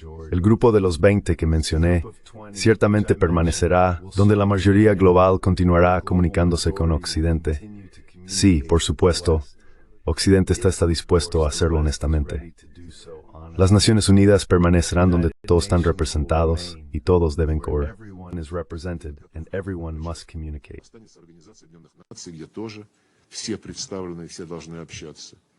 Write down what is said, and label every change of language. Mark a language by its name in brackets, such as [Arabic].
[Spanish] El grupo de los 20 que mencioné ciertamente permanecerá, donde la mayoría global continuará comunicándose con Occidente. Sí, por supuesto, Occidente está dispuesto a hacerlo honestamente. Las Naciones Unidas permanecerán donde todos están representados y todos deben cooperar. [English] Is represented and everyone must communicate. [Russian] Где тоже все представлены, все должны общаться.